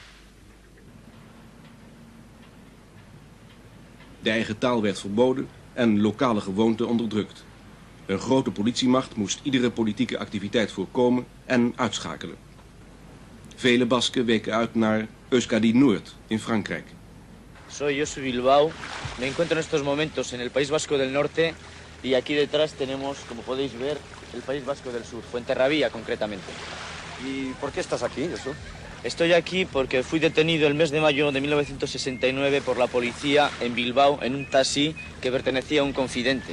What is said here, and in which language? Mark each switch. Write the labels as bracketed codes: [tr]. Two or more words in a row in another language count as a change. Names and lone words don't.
[nl] De eigen taal werd verboden en lokale gewoonten onderdrukt. Een grote politiemacht moest iedere politieke activiteit voorkomen en uitschakelen. Vele Basken weken uit naar Euskadi Noord in Frankrijk. [es] Soy Josu Bilbao, me encuentro en estos momentos en el País Vasco del Norte y aquí detrás tenemos, como podéis ver, el País Vasco del Sur, Fuenterrabía concretamente. ¿Y por qué estás aquí, Josu? Estoy aquí porque fui detenido el mes de mayo de 1969 por la policía en Bilbao en un taxi que pertenecía a un confidente.